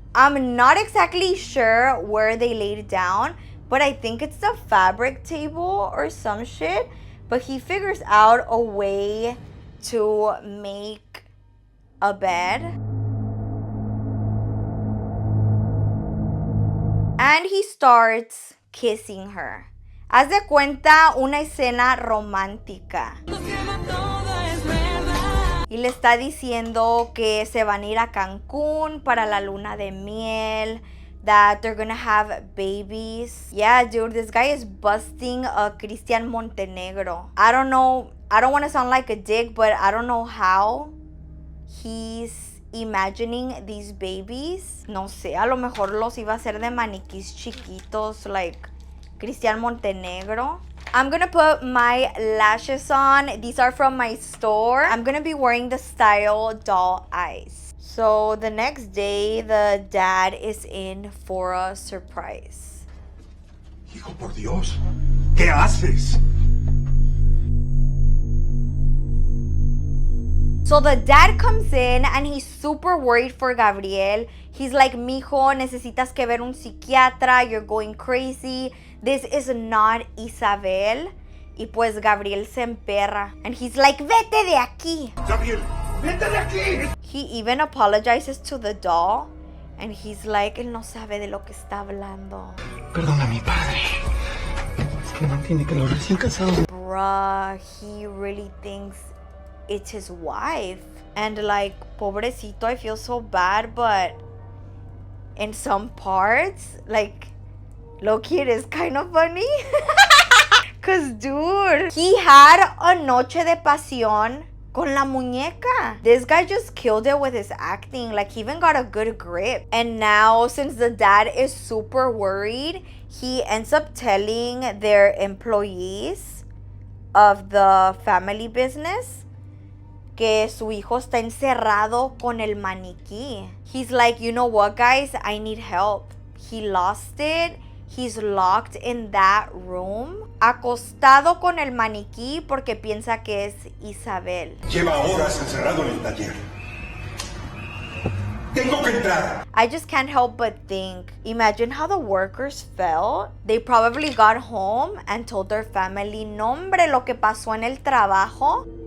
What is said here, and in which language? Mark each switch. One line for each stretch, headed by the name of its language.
English: I'm not exactly sure where they laid it down, but I think it's the fabric table or some shit. But he figures out a way to make a bed. And he starts kissing her.
Spanish: Haz de cuenta una escena romántica. Y le está diciendo que se van a ir a Cancún para la luna de miel,
English: that they're gonna have babies. Yeah, dude, this guy is busting a Cristian Montenegro. I don't know, I don't want to sound like a dick, but I don't know how he's imagining these babies.
Spanish: No sé, a lo mejor los iba a hacer de maniquís chiquitos, like Cristian Montenegro.
English: I'm gonna put my lashes on. These are from my store. I'm gonna be wearing the style doll eyes. So the next day, the dad is in for a surprise.
Spanish: Hijo, por Dios, ¿qué haces?
English: So the dad comes in and he's super worried for Gabriel. He's like,
Spanish: mijo, necesitas que ver un psiquiatra.
English: You're going crazy. This is not Isabel.
Spanish: Y pues Gabriel se emperra.
English: And he's like,
Spanish: vete de aquí. Gabriel, vete de aquí.
English: He even apologizes to the doll. And he's like,
Spanish: él no sabe de lo que está hablando. Perdona a mi padre. Es que no entiende que los recién casados...
English: Bruh, he really thinks it's his wife. And like,
Spanish: pobrecito,
English: I feel so bad, but in some parts, like, low-key, it is kind of funny. Cause dude, he had a
Spanish: noche de pasión con la muñeca.
English: This guy just killed it with his acting. Like, he even got a good grip. And now, since the dad is super worried, he ends up telling their employees of the family business
Spanish: que su hijo está encerrado con el maniquí.
English: He's like, you know what, guys? I need help. He lost it. He's locked in that room,
Spanish: acostado con el maniquí porque piensa que es Isabel.
English: Lleva horas encerrado en el taller. Tengo que entrar. I just can't help but think, imagine how the workers felt. They probably got home and told their family,
Spanish: no hombre, lo que pasó en el trabajo.